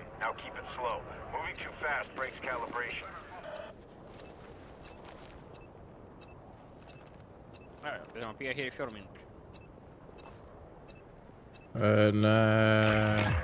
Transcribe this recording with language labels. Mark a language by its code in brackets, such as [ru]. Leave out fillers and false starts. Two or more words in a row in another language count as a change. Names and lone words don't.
[en] Now keep it slow. Moving too fast breaks calibration. [is] Við erum að býja hér í 4 mínútur. Nei.